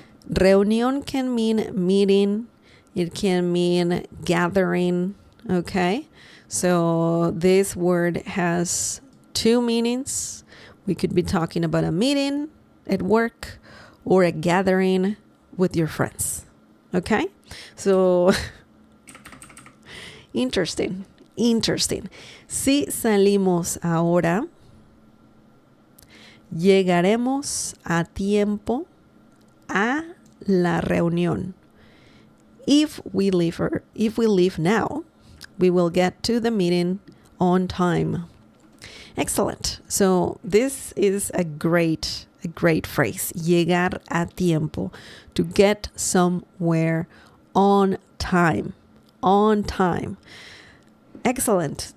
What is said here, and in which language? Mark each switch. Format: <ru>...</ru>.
<en>Reunión can mean meeting. It can mean gathering. Okay? So this word has two meanings. We could be talking about a meeting at work or a gathering with your friends. Okay, so interesting.</en> <es>Si salimos ahora, llegaremos a tiempo a la reunión.</es> <en>If we leave now, we will get to the meeting on time. Excellent. So this is a great phrase.</en> <es>Llegar a tiempo.</es> <en>To get somewhere on time. On time. Excellent.</en>